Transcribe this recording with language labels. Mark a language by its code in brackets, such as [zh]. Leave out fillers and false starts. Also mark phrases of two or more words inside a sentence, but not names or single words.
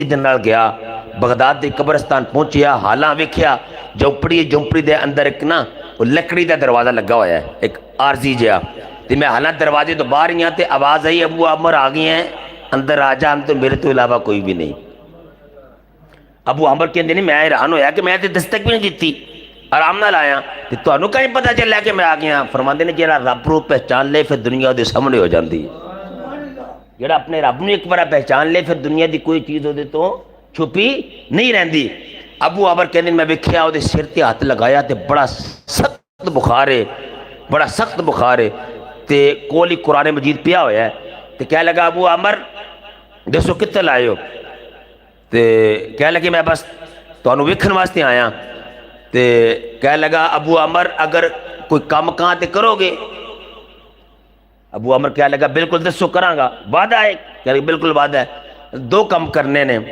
[pa] دے نال گیا بغداد دی قبرستان پہنچیا حالاں ویکھیا جھونپڑی دے اندر ایک نا لکڑی دا دروازہ لگا ہوا ہے ایک عارضی جہا تے میں حالاں دروازے تو باہر ہی ہاں تے آواز آئی ابو عامر آ گئے ہیں اندر آ جا ہم تو میرے تو علاوہ کوئی بھی نہیں ابو عامر کہندے نہیں میں حیران ہویا کہ میں تے دستک بھی نہیں دیتی آرام نال آیا تے تانوں کہیں پتہ چلیا کہ میں آ گیا فرماندے نے جڑا رب رو پہچان لے پھر دنیا دے سامنے ہو جاندی ہے جڑا اپنے رب نو ایک بار پہچان لے پھر دنیا دی کوئی چیز دے تو چھپی نہیں رہندی ابو عامر کہندے میں ویکھیا او دے سر تے ہاتھ لگایا تے بڑا سخت بخار ہے تے کول ہی قرآن مجید پیا ہویا ہے تے کہہ لگا ابو عامر دسو کتے لائے ہو تے کہہ لگے میں بس تانوں ویکھن واسطے آیا تے کہہ لگا ابو عامر اگر کوئی کام کہاں تے کرو گے ابو عامر کہہ لگا بالکل دسو کراں گا وعدہ ہے کہ بالکل وعدہ ہے دو کام کرنے نے